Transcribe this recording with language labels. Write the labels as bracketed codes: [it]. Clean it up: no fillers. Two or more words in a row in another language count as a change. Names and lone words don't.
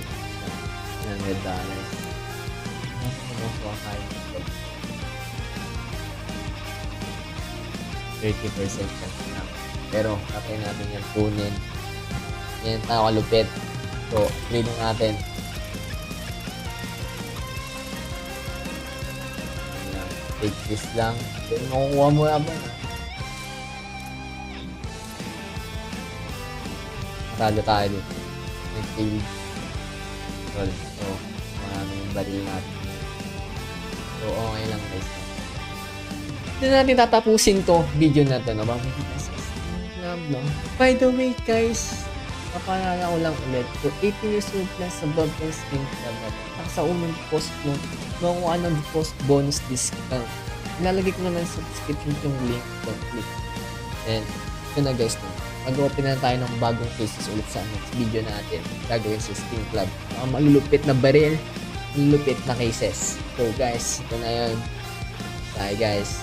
[tl] $100. 30% chance na. Pero, kapay natin yan kunin. Yan tayo kalupit. So, trade natin. Ayan, [en] take this lang. [tl] Then, makukuha mo na ba? Matalo tayo dito. [en] Next trade. [tl] So, maraming baril natin. So, okay lang guys. Hindi natin tatapusin to video na to, no? [en] No? By the way, [tl] guys, kapalala ko lang ulit, [en] for 18 years old plus above [tl] ng Skin Club na to, sa unang post mo, makukuha ng [en] post bonus discount. [tl] Ilalagay ko naman sa description yung link. [en] Don't click. And, [tl] ito na guys, no? Mag-open na tayo ng bagong cases ulit sa next video natin. Gagawin sa Skin Club. Mga malulupit na baril, malulupit na cases. So guys, ito na yun. Bye guys.